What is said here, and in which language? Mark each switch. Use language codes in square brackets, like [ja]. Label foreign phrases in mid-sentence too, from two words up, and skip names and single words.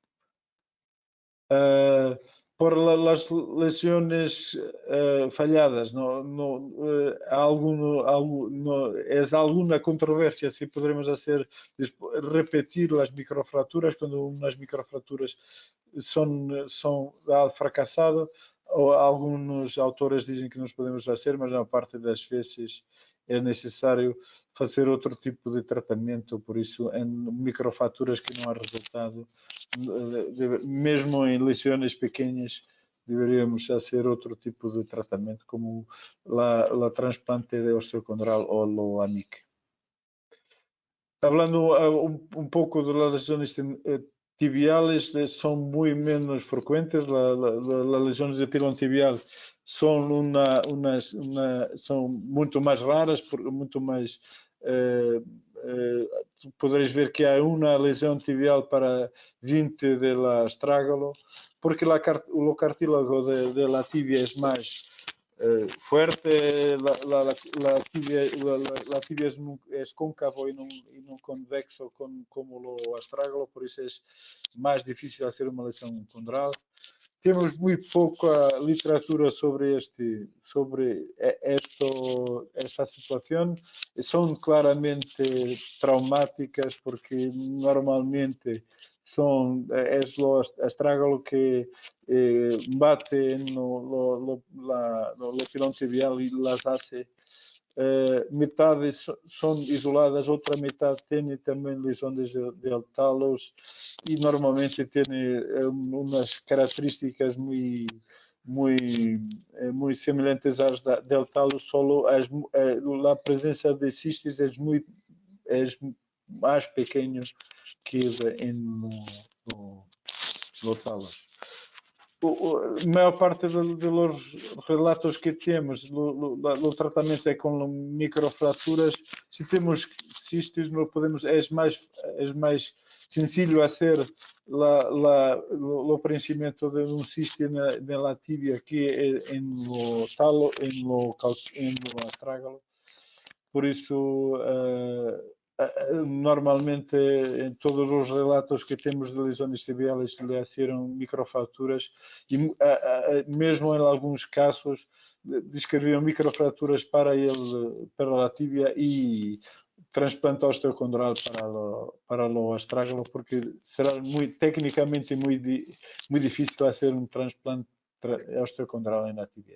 [es] Por las lesiones falladas, es alguna controversia si podremos repetir las microfracturas cuando unas microfracturas son fracasado, [pt] ou alguns autores dizem que nós podemos fazer, mas na parte das vezes é necessário fazer outro tipo de tratamento. Por isso, em microfraturas que não há resultado, mesmo em lesiones pequenas, deveríamos fazer outro tipo de tratamento, como o transplante de osteocondral ou o AMIC. [es] Hablando un poco de las lesiones tibiales, son muy menos frecuentes. Las lesiones de pilón tibial son mucho más raras, mucho más podréis [pt] ver que há uma lesão tibial para 20 [es] del astrágalo, porque o cartílago de la tibia es más fuerte, la tibia es cóncavo y no convexo como lo astrágalo, por eso es más difícil hacer una lesión condral. [pt] Temos muito pouca literatura sobre esta situação. São claramente traumáticas porque normalmente é o astrágalo que bate no pilão tibial e [es] las hace. [pt] Metade são isoladas, outra metade tem também lesões del talos e normalmente tem umas características muito semelhantes às del talos, solo a presença de cistes é mais pequeno que no talos. A maior parte dos relatos que temos, o tratamento é com microfraturas. Se temos cistos, é mais [es] sencillo hacer [pt] o preenchimento de um cisto na tibia que no talo, no astrágalo. Por isso, normalmente em todos os relatos que temos de lesões tibiales lhe hicieron microfraturas e mesmo em alguns casos descreviam microfraturas para a tibia e trasplante osteocondral para o astrágalo, porque será tecnicamente muito difícil fazer um transplante osteocondral na tibia.